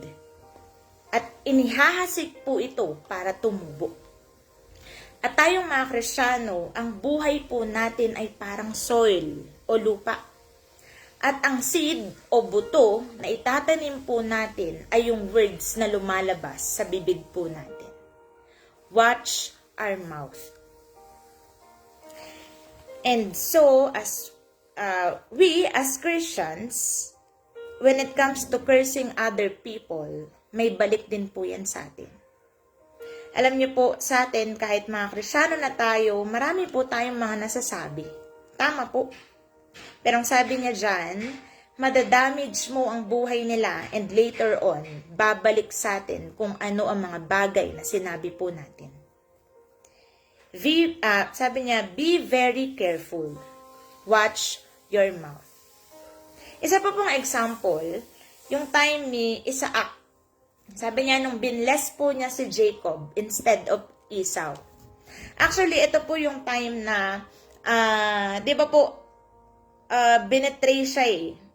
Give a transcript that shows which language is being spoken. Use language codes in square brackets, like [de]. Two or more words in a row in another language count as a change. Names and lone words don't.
[tl] At inihahasik po ito para tumubo. At tayong mga Kristiyano, ang buhay po natin ay parang soil o lupa. At ang seed o buto na itatanim po natin ay yung words na lumalabas sa bibig po natin. [en] Watch our mouth. And so, as we as Christians, when it comes to cursing other people, [tl] may balik din po yan sa atin. Alam niyo po, sa atin, kahit mga Kristiyano na tayo, marami po tayong mga nasasabi. Tama po. Pero ang sabi niya dyan, madadamage mo ang buhay nila [en] and later on, [tl] babalik sa atin kung ano ang mga bagay na sinabi po natin. Sabi niya, [en] be very careful. Watch your mouth. [tl] Isa pa pong example, yung time ni Isaac. Sabi niya, nung binless po niya si Jacob [en] instead of [tl] Esau. Actually, ito po yung time na, di ba po, binetray siya eh.